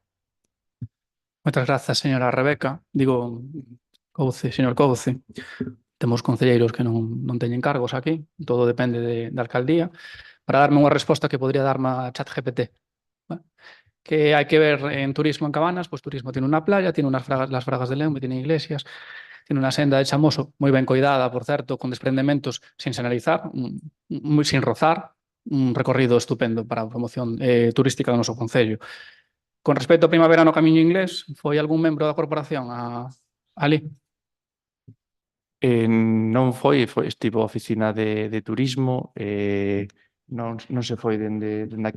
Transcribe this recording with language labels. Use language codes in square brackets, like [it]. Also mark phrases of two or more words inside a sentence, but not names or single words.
[gl] Moitas grazas, señora Rebeca. Digo, Couce, señor Couce. Temos concelleiros que non teñen cargos aquí, todo depende da alcaldía. Para darme unha resposta que podría darme a ChatGPT. Que hai que ver en turismo en Cabanas, [es] pues turismo tiene una playa, tiene las Fragas del Eume, tiene iglesias, tiene una senda de Chamoso [gl] moi ben coidada, por certo, con desprendementos [es] sin señalizar, sin rozar, un recorrido estupendo [gl] para a promoción turística do noso concello. Con respecto a Primavera no Camiño Inglés, foi algún membro da corporación ali? Non foi, estivo a oficina de turismo, non se foi dende aquí.